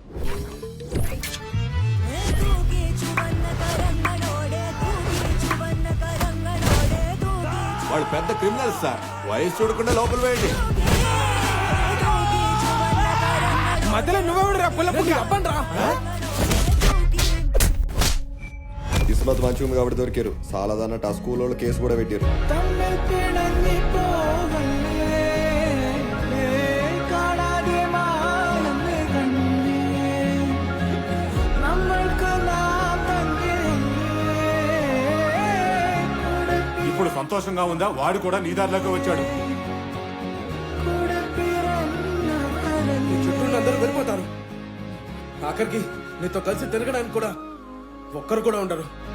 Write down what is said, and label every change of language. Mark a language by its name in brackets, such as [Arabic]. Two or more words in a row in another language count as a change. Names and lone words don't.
[Telugu] వాళ్ళు పెద్ద క్రిమినల్స్ సార్, వయసు చూడకుండా లోపల వేయండి. మధ్యలో నువ్వెవడురా పుల్లపుకి అప్పండ్రా? కిస్మత్ మంచిగా ఉంది కాబట్టి దొరికారు సాలదన్నట్టు ఆ స్కూల్ వాళ్ళు కేసు కూడా పెట్టారు [Malayalam] തമ്മിൽ പിണങ്ങി പോകല്ലേ കാണാതെ മാനമേ കണ്ണേ നമ്മൾക്ക് നാം [Telugu] ఇప్పుడు సంతోషంగా ఉందా? వాడు కూడా నీ దారిలోకి వచ్చాడు. నీ చుట్టూ అందరూ వెళ్ళిపోతారు. ఆఖరికి నీతో కలిసి తిరగడానికి కూడా ఒక్కరు కూడా ఉండరు.